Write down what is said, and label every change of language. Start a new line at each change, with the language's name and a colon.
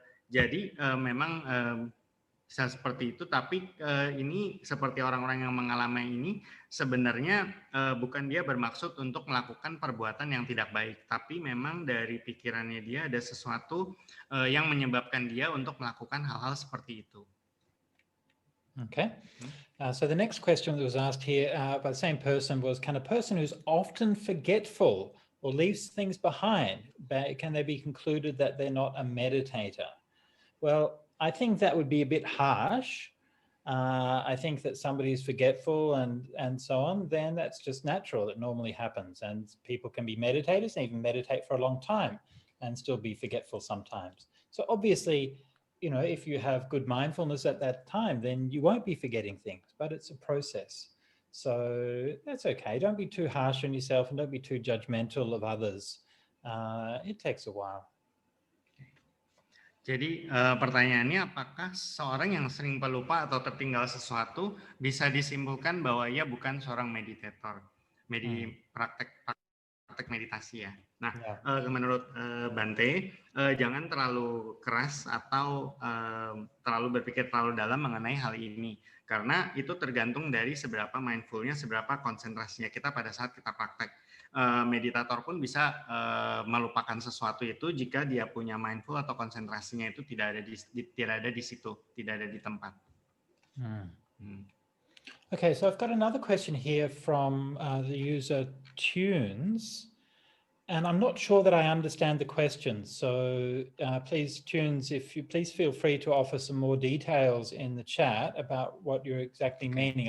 Indonesian: Jadi memang bisa seperti itu, tapi ini seperti orang-orang yang mengalami ini sebenarnya bukan dia bermaksud untuk melakukan perbuatan yang tidak baik, tapi memang dari pikirannya dia ada sesuatu yang menyebabkan dia untuk melakukan hal-hal seperti itu.
English: Okay. So the next question that was asked here by the same person was, can a person who's often forgetful or leaves things behind, can they be concluded that they're not a meditator? Well, I think that would be a bit harsh. I think that somebody is forgetful and so on, then that's just natural. It normally happens, and people can be meditators and even meditate for a long time and still be forgetful sometimes. So obviously, if you have good mindfulness at that time, then you won't be forgetting things, but it's a process. So that's okay. Don't be too harsh on yourself and don't be too judgmental of others. It takes a while.
Indonesian: Jadi pertanyaannya, apakah seorang yang sering pelupa atau tertinggal sesuatu bisa disimpulkan bahwa ia bukan seorang meditator, praktek meditasi ya. Nah, menurut Bante, jangan terlalu keras atau terlalu berpikir terlalu dalam mengenai hal ini, karena itu tergantung dari seberapa mindfulnya, seberapa konsentrasinya kita pada saat kita praktek. Meditator pun bisa melupakan sesuatu itu jika dia punya mindful atau konsentrasinya itu tidak ada di situ, tidak ada di tempat.
English: Okay, so I've got another question here from the user Tunes, and I'm not sure that I understand the question. So please, Tunes, if you please feel free to offer some more details in the chat about what you're exactly meaning.